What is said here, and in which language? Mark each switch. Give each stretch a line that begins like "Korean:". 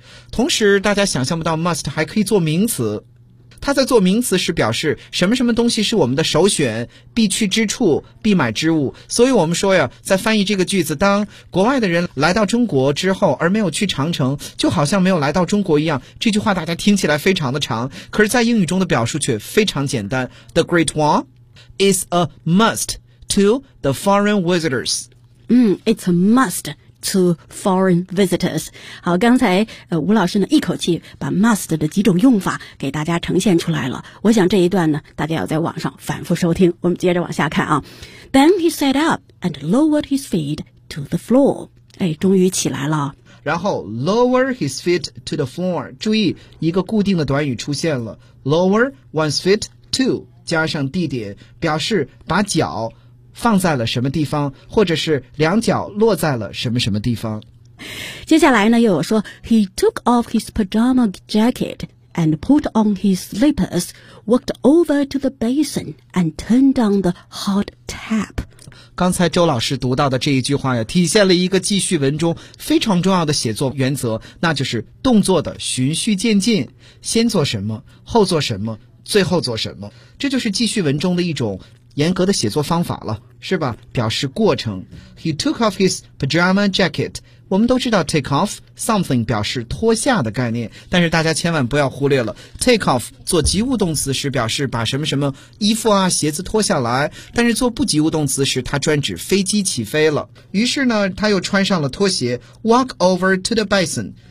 Chinese: 同时大家想象不到 must 还可以做名词，它在做名词时表示什么什么东西是我们的首选、必去之处、必买之物。所以我们说呀，在翻译这个句子，当国外的人来到中国之后而没有去长城，就好像没有来到中国一样。这句话大家听起来非常的长，可是在英语中的表述却非常简单。
English: The Great Wall is a must to the foreign visitors. It's a must to foreign visitors.
Chinese: 好，刚才吴老师呢一口气把 must 的几种用法给大家呈现出来了。我想这一段呢大家要在网上反复收听。我们接着往下看啊。
English: Then he sat up and lowered his feet to the floor.
Chinese: 哎，终于起来了。然后
English: lower his feet to the floor.
Chinese: 注意一个固定的短语出现了。
English: lower one's feet to
Chinese: 加上地点，表示把脚放在了什么地方，或者是两脚落在了什么什么地方。接下来呢又有说
English: He took off his pajama jacket and put on his slippers, walked over to the basin and turned on the hot tap.
Chinese: 刚才周老师读到的这一句话呀，体现了一个记叙文中非常重要的写作原则，那就是动作的循序渐进，先做什么，后做什么，最后做什么。这就是记叙文中的一种严格的写作方法了，是吧？表示过程。
English: He took off his pajama jacket.
Chinese: 我们都知道
English: take off something
Chinese: 表示脱下的概念，但是大家千万不要忽略了 take off 做及物动词时表示把什么什么衣服啊鞋子脱下来，但是做不及物动词时它专指飞机起飞了。于是呢他又穿上了拖鞋
English: walk over to the basin。